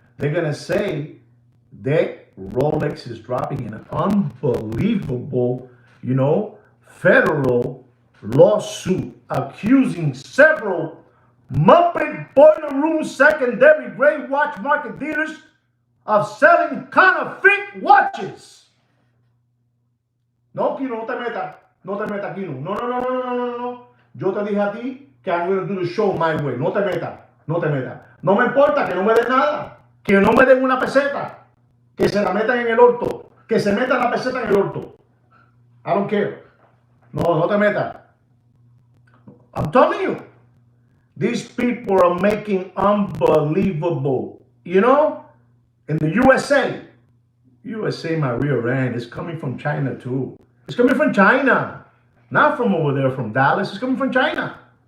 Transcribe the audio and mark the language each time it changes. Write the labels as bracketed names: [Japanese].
[English] They're gonna say that Rolex is dropping an unbelievable, federal lawsuit accusing several Muppet Boiler Room secondary gray watch market dealers of selling counterfeit watches. [Spanish] No, Kino, no te metas, Kino. No. Yo te dije a ti que que [English] I'm going to do the show my way. [Spanish] No te metas, no te metas. No me importa que no me den nada, que no me den una peseta, que se la metan en el orto, que se metan la peseta en el orto. [English] I don't care. [Spanish] No, no te metas. [English] I'm telling you, these people are making unbelievable, you know, in the USA, my rear end is coming from China too. It's coming from China, not from over there from Dallas. It's coming from China.